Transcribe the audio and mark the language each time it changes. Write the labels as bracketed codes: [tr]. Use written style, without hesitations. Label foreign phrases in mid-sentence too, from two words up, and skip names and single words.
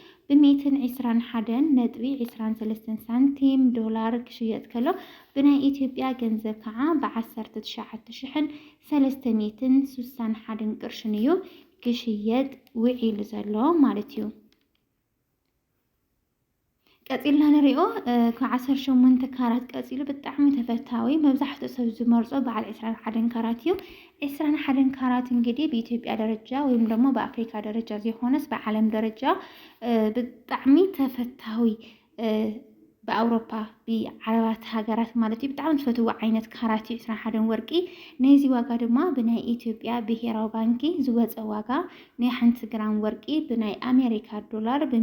[ti] ብ121.23 ሳንቲም ዶላር ክሽየጥ ከሎ ብናይ ኢትዮጵያ ገንዘብ ከዓ ብ19,361 ቅርሽን እዩ ክሽየጥ ውዒሉ ዘሎ ማለት እዩ። ቀፂልና ንሪኦ ከ18 ካራት ቀፂሉ ብጣዕሚ ተፈታዊ መብዛሕትኡ ሰብ ዝመርጾ በዓል 21 ካራት እዩ። 21 ካራት [am] እንግዲህ በኢትዮጵያ ደረጃ ወይም ደግሞ በአፍሪካ ደረጃ [ti] ዘይሆነስ በዓለም ደረጃ ብጣዕሚ ተፈታዊ በአውሮፓ ብዓረባት ሃገራት ማለት እዩ ብጣዕሚ ዝፈትዎ ዓይነት ካራት 21 ወርቂ ነዚ ዋጋ ድማ ብናይ ኢትዮጵያ ብሔራዊ ባንኪ ዝወፀ ዋጋ ናይ 1 ግራም ወርቂ ብናይ አሜሪካ ዶላር